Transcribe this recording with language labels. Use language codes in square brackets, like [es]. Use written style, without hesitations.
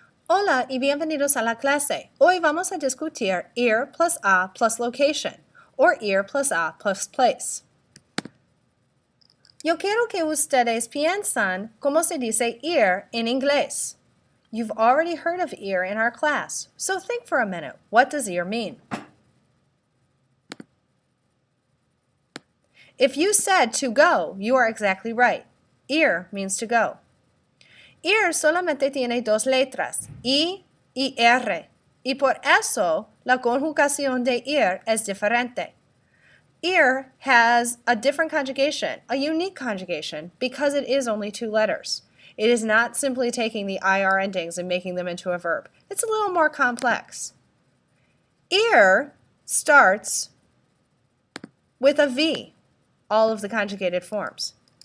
[es] Hola y bienvenidos a la clase. Hoy vamos a discutir ir+a [en] plus location, or ir+a plus place. [es] Yo quiero que ustedes piensan cómo se dice ir en inglés. [en] You've already heard of ir in our class, so think for a minute. What does ir mean? If you said to go, you are exactly right. Ir means to go. [es] Ir solamente tiene dos letras, I y R, y por eso la conjugación de ir es diferente. [en] Ir has a different conjugation, a unique conjugation, because it is only two letters. It is not simply taking the IR endings and making them into a verb. It's a little more complex. Ir starts with a V, all of the conjugated forms.